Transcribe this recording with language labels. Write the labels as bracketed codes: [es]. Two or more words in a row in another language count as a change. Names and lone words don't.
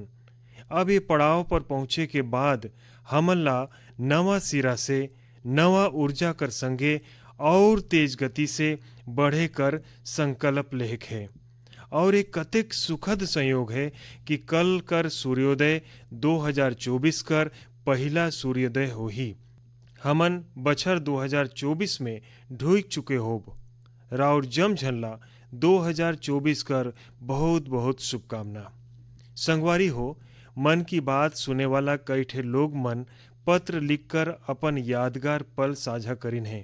[sck] अब ये पड़ाव पर पहुँचे के बाद हमन ला नवा सिरा से, नवा ऊर्जा कर संगे और तेज गति से बढ़े कर संकल्प लेक है। और एक कतेक सुखद संयोग है कि कल कर सूर्योदय 2024 कर पहला सूर्योदय हो ही। हमन बछर 2024 में ढूक चुके होब। राउर जम झनला 2024 कर बहुत बहुत शुभकामना। [hne] संगवारी हो, मन की बात सुने वाला कई ठे लोग मन पत्र लिखकर अपन यादगार पल साझा करिन है।